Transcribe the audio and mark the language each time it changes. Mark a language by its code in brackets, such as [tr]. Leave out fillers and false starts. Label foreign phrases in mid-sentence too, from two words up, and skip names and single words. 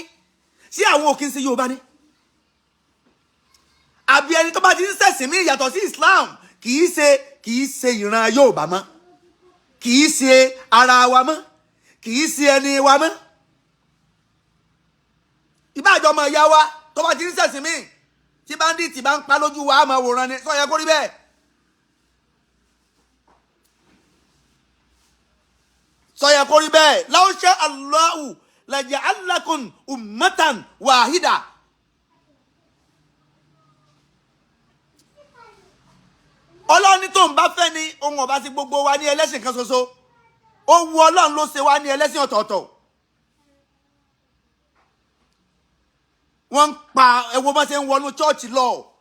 [yo] Sí àwọn ò kí ń ṣe Yorùbá ní? Àbí ẹni tó bá ti ń ṣẹ̀sìn mí yàtọ̀ sí Islam kì í ṣe ìran Yorùbá mọ́, kì í ṣe ara wa mọ́, kì í ṣe ẹni wa mọ́. Ìbájọ́ ọmọ ìyá wa tó bá ti ń ṣẹ̀sìn mí tí bandit bá ń pa lójú wa á máa wòran ni, sọ yẹ kó rí bẹ́ẹ̀. Sọyẹ kó rí bẹ́ẹ̀. [ar] لو شاء الله لجعلكم أمة واحدة. [yo] Ọlọ́run ní tó ń bá fẹ́ ni ohun ọba sí gbogbo wa ní ẹlẹ́sìn kan ṣoṣo. Ó wu Ọlọ́run ló ṣe wá ní ẹlẹ́sìn ọ̀tọ̀ọ̀tọ̀. Wọ́n ń pa ẹwọ́ bá ṣe ń wọnú chọ́ọ̀chì lọ.